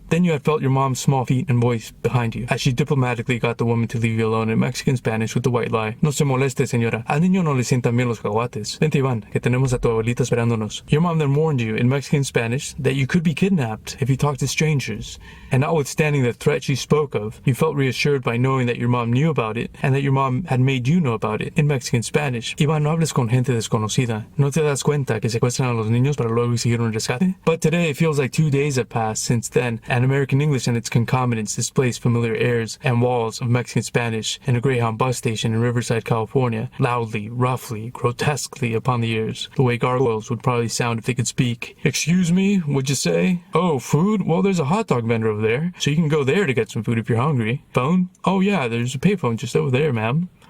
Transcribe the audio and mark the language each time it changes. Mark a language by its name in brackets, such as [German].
[English] Then you had felt your mom's small feet and voice behind you, as she diplomatically got the woman to leave you alone in Mexican Spanish with the white lie. [Spanish] No se moleste, señora. Al niño no le sientan bien los cacahuates. Vente, Iván, que tenemos a tu abuelita esperándonos. [English] Your mom then warned you in Mexican Spanish that you could be kidnapped if you talked to strangers. And notwithstanding the threat she spoke of, you felt reassured by knowing that your mom knew about it, and that your mom had made you know about it in Mexican Spanish. [Spanish] Iván, no hables con gente desconocida. ¿No te das cuenta que secuestran a los niños para luego exigir un rescate? [English] But today it feels like 2 days have passed since then, and American English and its concomitants displaced familiar airs and walls of Mexican Spanish in a Greyhound bus station in Riverside, California, loudly, roughly, grotesquely upon the ears, the way gargoyles would probably sound if they could speak. Excuse me, what'd you say? Oh, food? Well, there's a hot dog vendor over there, so you can go there to get some food if you're hungry. Phone? Oh yeah, there's a payphone just over there, ma'am.